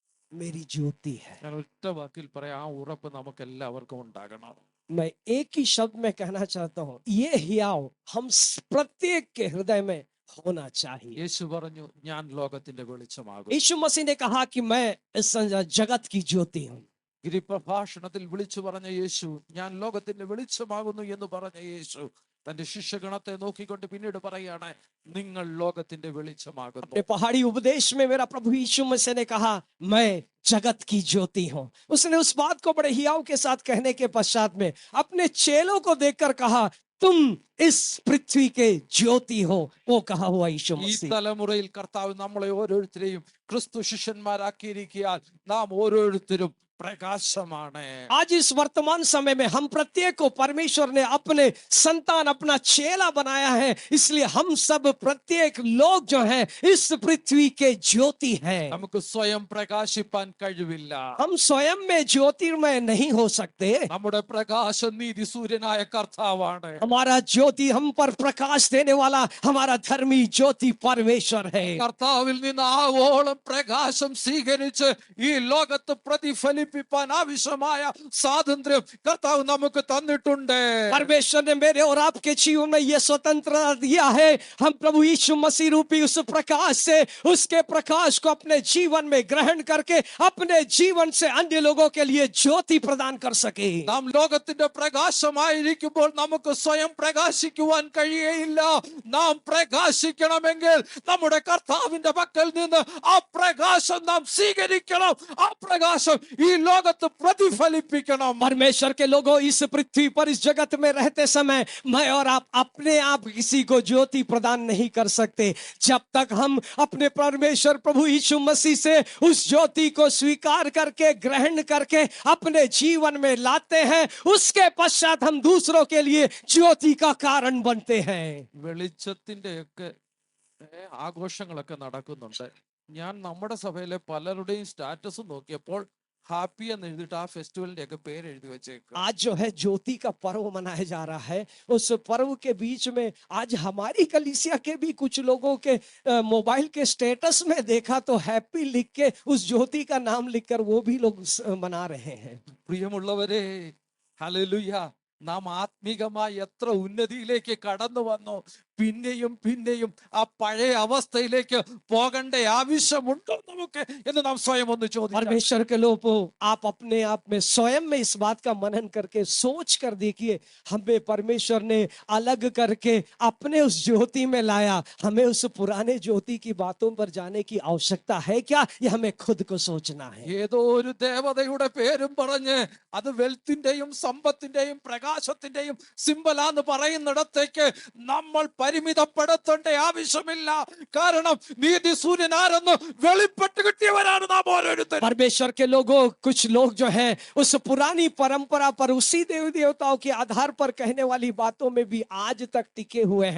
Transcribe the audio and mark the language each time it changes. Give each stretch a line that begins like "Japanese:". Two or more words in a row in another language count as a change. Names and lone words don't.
Hindi: मेरी ज्योति है।
Malayalam: ഞാൻ ഒറ്റ വാക്കിൽ പറയാം, ആ ഉറപ്പ് നമുക്ക് എല്ലാവർക്കും ഉണ്ടാകണം.
Hindi: मैं एक ही शब्द में कहना चाहता हूँ, ये हियाव हम प्रत्येक के हृदय में होना चाहिए।
Malayalam: യേശു പറഞ്ഞു, ഞാൻ ലോകത്തിന്റെ വെളിച്ചമാകും.
Hindi: यीशु मसीह ने कहा कि मैं इस जगत की ज्योति हूँ।
Malayalam: ഗിരിപ്രഭാഷണത്തിൽ വിളിച്ചു പറഞ്ഞ യേശു, ഞാൻ ലോകത്തിന്റെ വെളിച്ചമാകുന്നു എന്ന് പറഞ്ഞ യേശു തന്റെ ശിഷ്യഗണത്തെ നോക്കിക്കൊണ്ട് പിന്നീട് പറയാണ്, നിങ്ങൾ ലോകത്തിന്റെ വെളിച്ചമാകുന്നു.
Hindi: अपने पहाड़ी उपदेश में मेरा प्रभु यीशु मसीह ने कहा, मैं जगत की ज्योति हूँ। उसने उस बात को बड़े हियाव के साथ कहने के पश्चात में अपने चेलों को देखकर कहा, तुम इस पृथ्वी के ज्योति हो। वो कहा हुआ यीशु
Malayalam: ഈ
Hindi: मसीह।
Malayalam: തലമുറയിൽ കർത്താവ് നമ്മളെ ഓരോരുത്തരെയും ക്രിസ്തു ശിഷ്യന്മാരാക്കിയിരിക്കാൻ നാം ഓരോരുത്തരും പ്രകാശമാണ്.
Hindi: आज इस वर्तमान समय में हम प्रत्येक को परमेश्वर ने अपने संतान, अपना चेला बनाया है, इसलिए हम सब प्रत्येक लोग जो हैं इस पृथ्वी के ज्योति हैं।
Malayalam: നമുക്ക് സ്വയം പ്രകാശിപ്പാൻ കഴിവില്ല.
Hindi: हम स्वयं में ज्योतिर्मय नहीं हो सकते।
Malayalam: നമ്മുടെ പ്രകാശം നീതി സൂര്യനായ കർത്താവാണ്.
Hindi: हमारा ज्योति, हम पर प्रकाश देने वाला हमारा धर्मी ज्योति परमेश्वर है।
Malayalam: കർത്താവിൽ നിന്ന് ആവോളം പ്രകാശം സ്വീകരിച്ച് ഈ ലോകത്ത് പ്രതിഫലിപ്പിക്കാൻ ആവശ്യമായ സ്വാതന്ത്ര്യം കർത്താവ് നമുക്ക് തന്നിട്ടുണ്ട്.
Hindi: परमेश्वर ने मेरे और आपके जीवन में यह स्वतंत्रता दिया है। हम प्रभु यीशु मसीह रूपी उस प्रकाश से, उसके प्रकाश को अपने जीवन में ग्रहण करके अपने जीवन से अन्य लोगों के लिए ज्योति प्रदान कर सके।
Malayalam: നാം ലോകത്തിന്റെ പ്രകാശമായിരിക്കുമ്പോൾ നമുക്ക് സ്വയം പ്രകാശിക്കുവാൻ കഴിയുകയില്ല. നാം പ്രകാശിക്കണമെങ്കിൽ നമ്മുടെ കർത്താവിന്റെ പക്കൽ നിന്ന് ആ പ്രകാശം നാം സ്വീകരിക്കണം. ആ പ്രകാശം ഈ ലോകത്ത് പ്രതിഫലിപ്പിക്കണം.
Hindi: परमेश्वर के लोगों, इस पृथ्वी पर, इस जगत में रहते समय मैं और आप अपने आप किसी को ज्योति प्रदान नहीं कर सकते। जब तक हम अपने परमेश्वर प्रभु यीशु मसीह से उस ज्योति को स्वीकार करके, ग्रहण करके अपने जीवन में लाते हैं, उसके पश्चात हम दूसरों के लिए ज्योति का कारण बनते हैं।
Malayalam: വെളിച്ചത്തിന്റെയൊക്കെ ആഘോഷങ്ങളൊക്കെ നടക്കുന്നുണ്ട്. ഞാൻ നമ്മുടെ സഭയിലെ പലരുടെയും സ്റ്റാറ്റസ് നോക്കിയപ്പോൾ ഹാപ്പി എന്ന് എഴുതിയിട്ട് ആ ഫെസ്റ്റിവലിന്റെ ഒക്കെ പേര് എഴുതി വെച്ചേക്കും.
Hindi: आज जो है ज्योति का पर्व मनाया जा रहा है, उस पर्व के बीच में आज हमारी कलीसिया के भी कुछ लोगों के मोबाइल के स्टेटस में देखा तो हैप्पी लिख के उस ज्योति का नाम लिखकर वो भी लोग मना रहे हैं।
Malayalam: പ്രിയമുള്ളവരെ, ഹല്ലേലൂയ, നാം ആത്മീകമായി എത്ര ഉന്നതിയിലേക്ക് കടന്നു വന്നു. പിന്നെയും പിന്നെയും ആ പഴയ അവസ്ഥയിലേക്ക് പോകേണ്ട ആവശ്യമുണ്ടോ നമുക്ക് എന്ന് നാം സ്വയം ഒന്ന് ചോദിക്കാം.
Hindi: परमेश्वर के लोगों, आप अपने आप में स्वयं में इस बात का मनन करके सोच कर देखिए, हमें परमेश्वर ने अलग करके अपने उस ज्योति में लाया। हमें उस पुराने ज्योति की बातों पर जाने की आवश्यकता है क्या? ये हमें खुद को सोचना है।
Malayalam: ഏതോ ഒരു ദേവതയുടെ പേരും പറഞ്ഞ് അത് വെൽത്തിന്റെയും സമ്പത്തിന്റെയും പ്രകാശത്തിന്റെയും സിംബലാന്ന് പറയുന്നിടത്തേക്ക് നമ്മൾ പരിമിതപ്പെടുത്തേണ്ട ആവശ്യമില്ല. കാരണം നീതി സൂര്യൻ ആരെന്ന് വെളിപ്പെട്ട് കിട്ടിയവരാണ് നാം ഓരോരുത്തരും.
Hindi: परमेश्वर के लोगों, कुछ लोग जो हैं उस पुरानी परंपरा पर, उसी देवी देवताओं के आधार पर कहने वाली बातों में भी आज तक टिके हुए हैं।